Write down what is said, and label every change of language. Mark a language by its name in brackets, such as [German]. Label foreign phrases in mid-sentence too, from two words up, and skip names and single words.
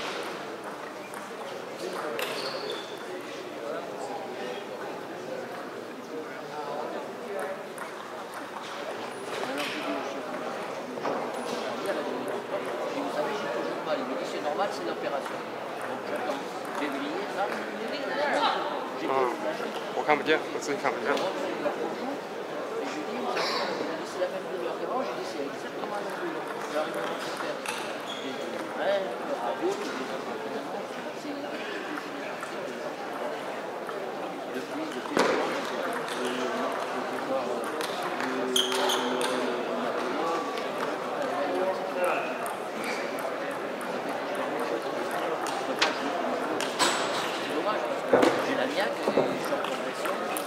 [French] C'est normal, c'est l'opération. Donc j'attends février, là. [Chinese] 我看不见，我自己看不见。 [French] Et je lui dis, c'est la même douleur qu'avant. Je lui dis, c'est exactement la même douleur. J'arrive à faire le radio, c'est depuis le temps, c'est dommage parce que j'ai la niaque et je suis en progression.